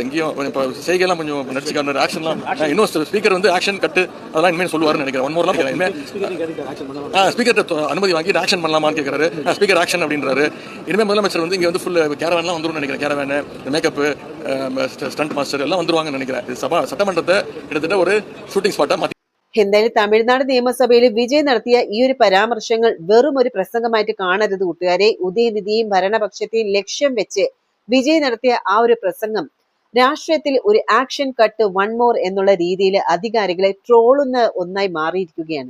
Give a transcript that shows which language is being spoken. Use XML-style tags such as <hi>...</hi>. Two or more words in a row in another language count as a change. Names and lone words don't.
<ta>இங்கேயும் இப்போ செய்கையெல்லாம் கொஞ்சம் நடிச்சுக்காரு. ஆக்ஷன்லாம் இன்னும் ஸ்பீக்கர் வந்து</ta> <en>action cut</en> <ta>அதெல்லாம் இனிமேல் சொல்லுவாருன்னு நினைக்கிறேன்.</ta> <en>one more</en> <ta>இனிமேல் ஸ்பீக்கர் அனுமதி வாங்கி ஆக்ஷன் பண்ணலாமான்னு கேட்குறாரு.</ta> <en>speaker action</en> <ta>அப்படின்றாரு. இனிமேல் முதலமைச்சர் வந்து இங்கே வந்து</ta> <en>full caravan</en> <ta>வந்துடும் நினைக்கிறேன். கேரவேனு, மேக்கப்பு, ஸ்டண்ட் மாஸ்டர் எல்லாம் வந்துருவாங்கன்னு நினைக்கிறேன். இது சட்டமன்றத்தை கிட்டத்தட்ட ஒரு</ta> <en>shooting spot</en> <ta>மாற்றி.</ta> <ml>എന്തായാലും തമിഴ്നാട് നിയമസഭയിൽ വിജയ് നടത്തിയ ഈ ഒരു പരാമർശങ്ങൾ വെറും ഒരു പ്രസംഗമായിട്ട് കാണരുത് കൂട്ടുകാരെ. ഉദയനിധിയും ഭരണപക്ഷത്തെയും ലക്ഷ്യം വെച്ച് വിജയ് നടത്തിയ ആ ഒരു പ്രസംഗം രാഷ്ട്രീയത്തിൽ ഒരു</ml> <en>action cut one more</en> <ml>എന്നുള്ള രീതിയിൽ അധികാരികളെ ട്രോളുന്ന ഒന്നായി മാറിയിരിക്കുകയാണ്.</ml>